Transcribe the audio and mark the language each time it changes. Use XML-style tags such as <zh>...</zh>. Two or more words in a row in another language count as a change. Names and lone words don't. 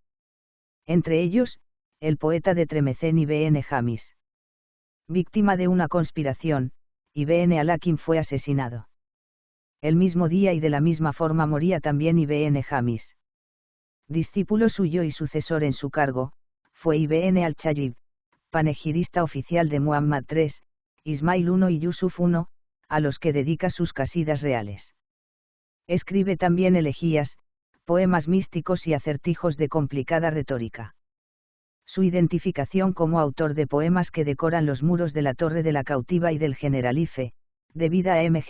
<es>Entre ellos, el poeta de Tremecén Ibn Jamis. Víctima de una conspiración, Ibn al-Hakim fue asesinado. El mismo día y de la misma forma moría también Ibn Jamis. Discípulo suyo y sucesor en su cargo, fue Ibn al-Chayib, panegirista oficial de Muhammad III, Ismail I y Yusuf I, a los que dedica sus casidas reales. Escribe también elegías, poemas místicos y acertijos de complicada retórica. Su identificación como autor de poemas que decoran los muros de la Torre de la Cautiva y del Generalife, debida a M.</es>